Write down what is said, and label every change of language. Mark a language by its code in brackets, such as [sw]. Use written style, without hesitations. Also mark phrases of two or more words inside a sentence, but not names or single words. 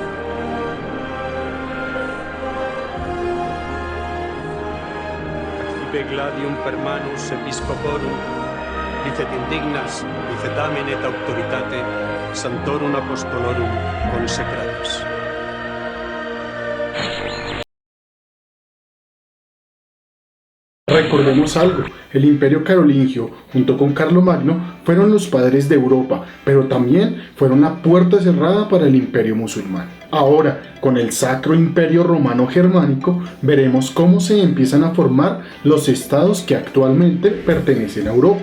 [la] Accipe gladium per manus episcoporum, licet indignas, licet amen et auctoritate, Sanctorum Apostolorum consecratus. [es] Recordemos algo, el Imperio Carolingio, junto con Carlomagno, fueron los padres de Europa, pero también fueron la puerta cerrada para el Imperio musulmán. Ahora, con el Sacro Imperio Romano Germánico, veremos cómo se empiezan a formar los estados que actualmente pertenecen a Europa.